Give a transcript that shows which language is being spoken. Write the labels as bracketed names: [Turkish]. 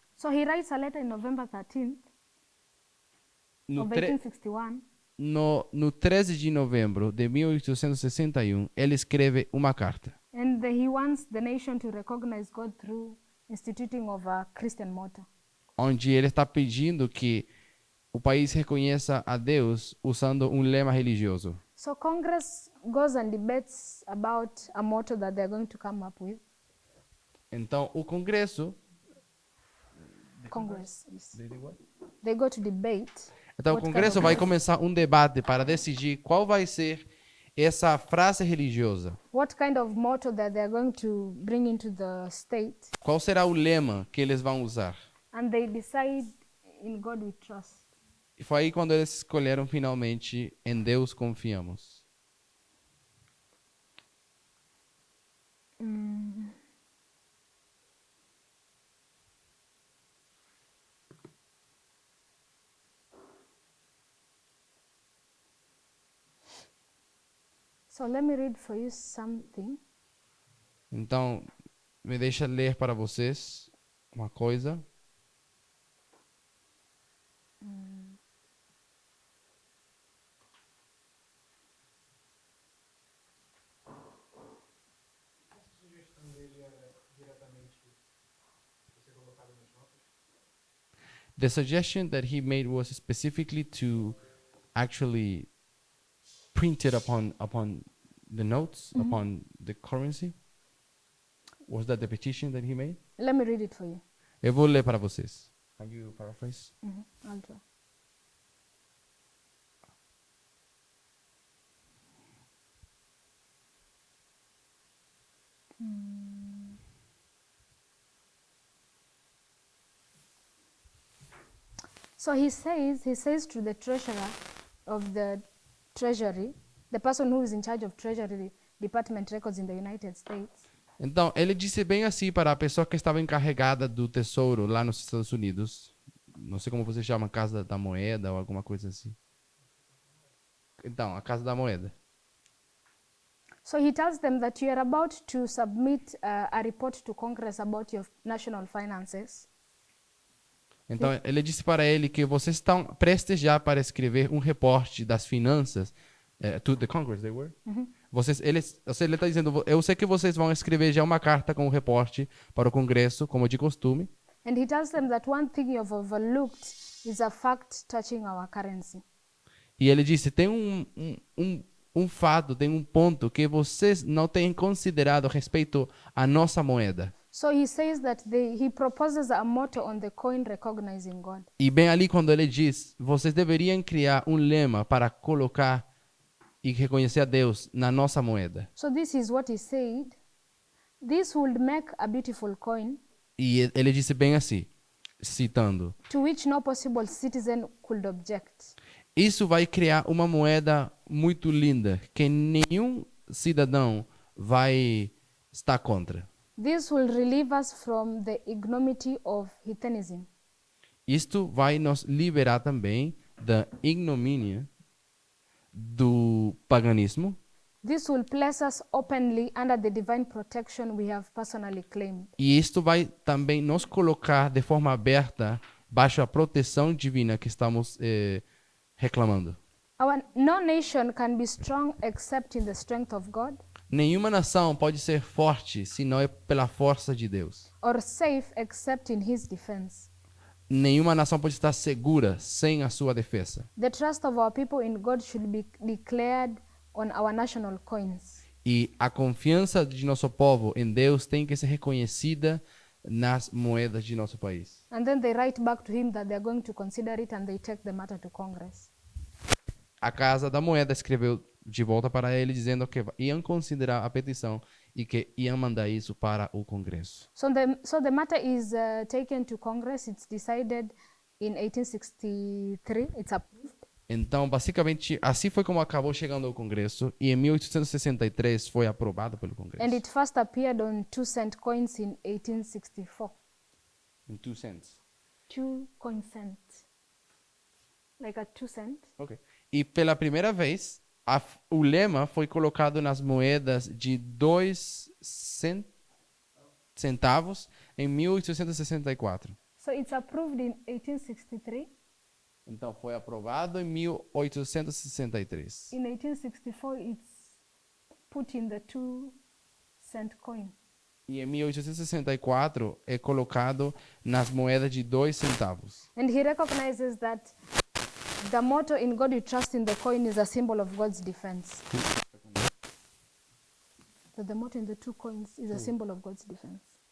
[English] So he writes a letter in November 13th of 1861. [Portuguese] No 13 de novembro de 1861, ele escreve uma carta, [English] And he wants the nation to recognize God through instituting of a Christian motto. [Portuguese] onde ele está pedindo que o país reconheça a Deus usando um lema religioso. [English] So Congress goes and debates about a motto that they're going to come up with. [Portuguese] Então, o Congresso... [English] Congress, yes. They go to debate. [Portuguese] Então, o [English] what kind [Portuguese] Congresso [English] of [Portuguese] vai [English] motto- [Portuguese] começar um debate para decidir qual vai ser essa frase religiosa. [English] what kind of motto that they're going to bring into the state. [Portuguese] Qual será o lema que eles vão usar? [English] And they decide in God we trust. [Portuguese] E foi aí quando eles escolheram finalmente em Deus confiamos. [English] So let me read for you something. [Portuguese] Então, me deixa ler para vocês uma coisa. Essa sugestão dele era diretamente você colocado nas notas? [English] The suggestion that he made was specifically to actually print it upon the notes, upon the currency. Was that the petition that he made? Let me read it for you. [Portuguese] Eu vou ler para vocês. [English] Can you paraphrase? I'll try. So he says to the treasurer of the treasury, the person who is in charge of treasury department records in the United States, [Portuguese] Então, ele disse bem assim para a pessoa que estava encarregada do tesouro lá nos Estados Unidos. Não sei como você chama, Casa da Moeda ou alguma coisa assim. Então, a Casa da Moeda. [English] so he tells them that you are about to submit a report to Congress about your national finances. [Portuguese] Então, ele disse para ele que vocês estão prestes já para escrever um reporte das finanças. [English] To the Congress, they were? [Portuguese] Ele está dizendo, eu sei que vocês vão escrever já uma carta com um reporte para o Congresso, como de costume. [English] And he tells them that one thing you've overlooked is a fact touching our currency. [Portuguese] E ele disse, tem um fato, tem um ponto que vocês não têm considerado a respeito à nossa moeda. [English] So he says that he proposes a motto on the coin recognizing God. [Portuguese] E bem ali quando ele diz, vocês deveriam criar um lema para colocar e reconhecer a Deus na nossa moeda. [English] So this is what he said. This would make a beautiful coin [Portuguese] E ele disse bem assim, citando, [English] to which no possible citizen could object. [Portuguese] isso vai criar uma moeda muito linda que nenhum cidadão vai estar contra. [English] This will relieve us from the ignominy of heathenism. [Portuguese] Isto vai nos liberar também da ignomínia do paganismo. [English] This will place us openly under the divine protection we have personally claimed. [Portuguese] E isto vai também nos colocar de forma aberta baixo a proteção divina que estamos reclamando. [English] No nation can be strong except in the strength of God, [Portuguese] Nenhuma nação pode ser forte se não é pela força de Deus. [English] or safe except in his defense. [Portuguese] Nenhuma nação pode estar segura sem a sua defesa. [English] The trust of our people in God should be declared on our national coins. [Portuguese] E a confiança de nosso povo em Deus tem que ser reconhecida nas moedas de nosso país. [English] And then they write back to him that they are going to consider it and they take the matter to Congress. [Portuguese] A Casa da Moeda escreveu de volta para ele dizendo que iam considerar a petição e que iam mandar isso para o Congresso. [English] So the matter is taken to Congress. It's decided in 1863. It's approved. [Portuguese] Então, basicamente, assim foi como acabou chegando ao Congresso e em 1863 foi aprovado pelo Congresso. [English] And it first appeared on 2-cent coins in 1864. [Portuguese] Em 2 cents. [English] 2 coin cent. Like a 2 cent. Okay. [Portuguese] E pela primeira vez, o lema foi colocado nas moedas de 2 centavos em 1864. [English] So it's approved in 1863. [Portuguese] Então, foi aprovado em 1863. [English] In 1864, it's put in the 2-cent coin. [Portuguese] E em 1864 é colocado nas moedas de 2 centavos. [English] And he recognizes that the motto "In God we trust" in the coin is a symbol of God's defense. That the motto in the 2 coins is a symbol of God's defense.